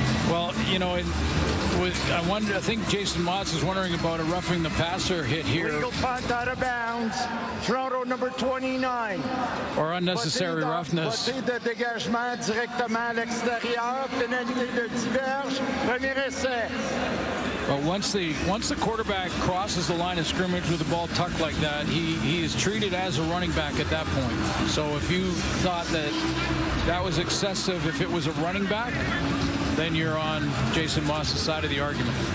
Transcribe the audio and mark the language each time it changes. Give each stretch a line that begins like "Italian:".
English: Well, you know, I think Jason Moss is wondering about a roughing the passer hit here. Legal punt out of bounds. Toronto number 29. Or unnecessary roughness.
French: Côté de dégagement directement à l'extérieur. Pénalité de 10 verges. Premier essai.
English: But once the quarterback crosses the line of scrimmage with the ball tucked like that, he is treated as a running back at that point. So if you thought that was excessive, if it was a running back, then you're on Jason Moss's side of the argument.